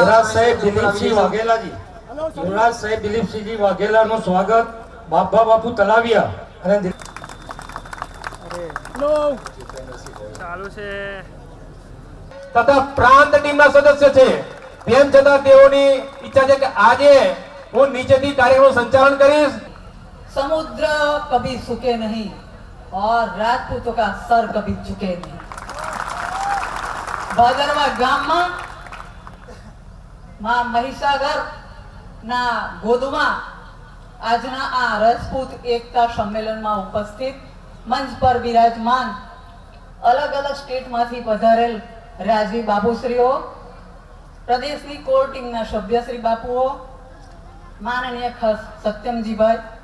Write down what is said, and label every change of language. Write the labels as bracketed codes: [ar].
[gu] યુવરાજ સાહેબ દિલીપસિંહ વાઘેલાજી, યુવરાજ સાહેબ દિલીપસિંહજી વાઘેલાનું સ્વાગત બાપા બાપુ તલાવિયા અને ચાલુ છે તથા પ્રાંત ટીમના સદસ્ય છે. તેમ છતાં તેઓની ઈચ્છા છે કે આજે હું નીચેથી કાર્યક્રમનું સંચાલન કરીશ. [hi] समुद्र कभी सूखे नहीं और राजपूतों का सर कभी झुके नहीं. [gu] ભાદરવા ગામમાં માં મહીસાગર ના ગોદમાં આજના આ રાજપૂત એકતા સંમેલનમાં ઉપસ્થિત મંચ પર બિરાજમાન અલગ અલગ સ્ટેટમાંથી પધારેલ રાજવી બાપુશ્રીઓ, પ્રદેશની કોર ટીમના સભ્યશ્રી બાપુઓ, માનનીય ખાસ સત્યમજીભાઈ